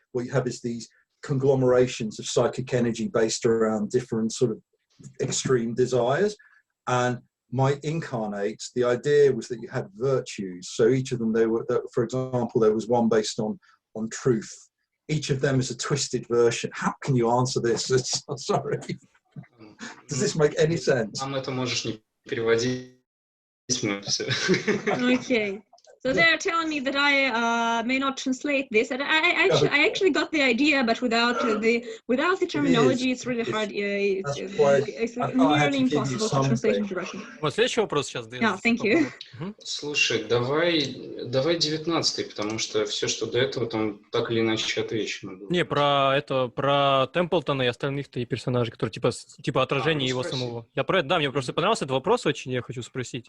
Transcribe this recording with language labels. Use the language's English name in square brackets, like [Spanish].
[English] What you have is these conglomerations of psychic energy based around different sort of extreme desires. And my incarnates, the idea was that you had virtues. So each of them, for example, there was one based on truth. Each of them is a twisted version. How can you answer this? Sorry. Does this make any sense? [Russian] Нам это можешь не переводить. [English] Okay. So they're telling me that I may not translate this, and I actually got the idea, but without the terminology, it's really hard. It's nearly impossible to translate into Russian. [Russian] Вот следующий вопрос сейчас. [English] Yeah, thank you. [Russian] Слушай, давай 19-й, потому что все, что до этого, там так или иначе отвечено было. Не, про Темплтона и остальных-то и персонажей, которые типа отражение его самого. Я про это, да, мне просто понравился этот вопрос очень, я хочу спросить.